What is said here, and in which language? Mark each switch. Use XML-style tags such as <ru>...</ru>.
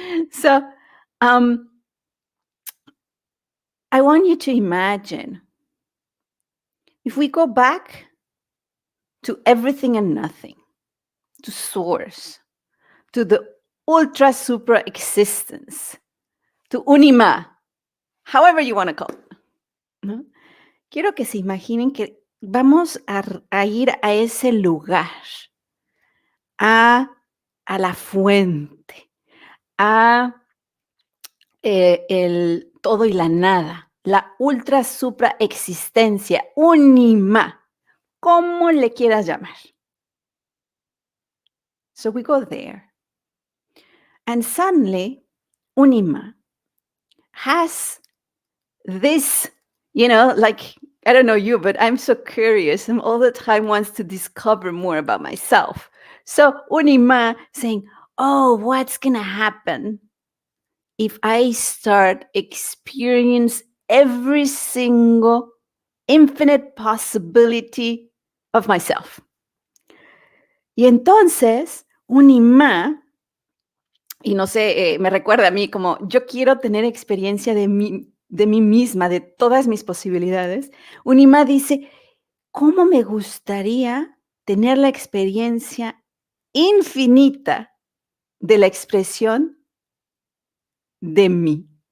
<en>So, I want you to imagine if we go back to everything and nothing, to source, to the ultra supra existence, to Unima, however you want to call it,</en> <es>¿no? Quiero que se imaginen que vamos a ir a ese lugar, a la fuente, a el todo y la nada, la ultra supra existencia, Unima, como le quieras llamar.</es> <en>So we go there. And suddenly, Unima has this, like, I don't know you, but I'm so curious and all the time wants to discover more about myself. So Unima saying, oh, what's going to happen if I start experience every single infinite possibility of myself?</en> <es>Y entonces, Unima, y no sé, me recuerda a mí como yo quiero tener experiencia de mí misma, de todas mis posibilidades. Unima dice, ¿cómo me gustaría tener la experiencia infinita de la expresión de mí?</es>